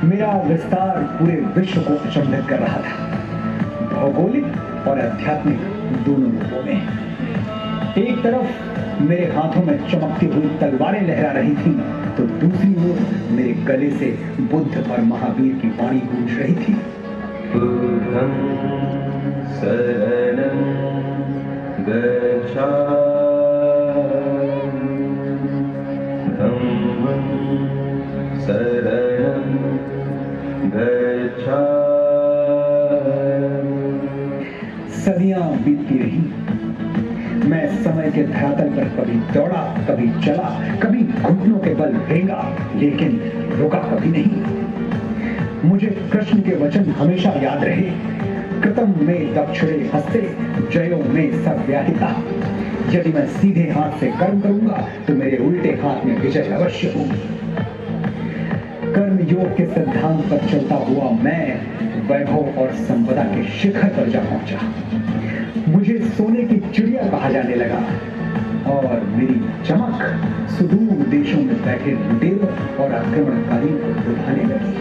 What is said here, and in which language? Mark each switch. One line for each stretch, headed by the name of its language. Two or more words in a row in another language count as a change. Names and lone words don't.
Hindi: मेरा विस्तार पूरे विश्व को अचंभित कर रहा था, भौगोलिक और आध्यात्मिक दोनों रूपों में। एक तरफ मेरे हाथों में चमकती हुई तलवारें लहरा रही थीं, तो दूसरी ओर मेरे गले से बुद्ध और महावीर की वाणी गूंज रही थी।
Pali: बुद्धं शरणं गच्छामि, धम्मं शरणं गच्छामि।
Hindi: सदियां बीतती रही, मैं समय के धरातल पर कभी दौड़ा, कभी चला, कभी घुटनों के बल रेंगा, लेकिन रुका कभी नहीं। मुझे कृष्ण के वचन हमेशा याद रहे,
Sanskrit: कृतम में दक्षिणे हस्ते, जयो में सर्वव्याहिता।
Hindi: यदि मैं सीधे हाथ से कर्म करूंगा तो मेरे उल्टे हाथ में विजय अवश्य होगी। कर्म योग के सिद्धांत पर चलता हुआ मैं वैभव और संपदा के शिखर पर जा पहुंचा। मुझे सोने की चिड़िया कहा जाने लगा और मेरी चमक सुदूर देशों में बैठे लुटेरों और आक्रमणकारियों को लुभाने लगी।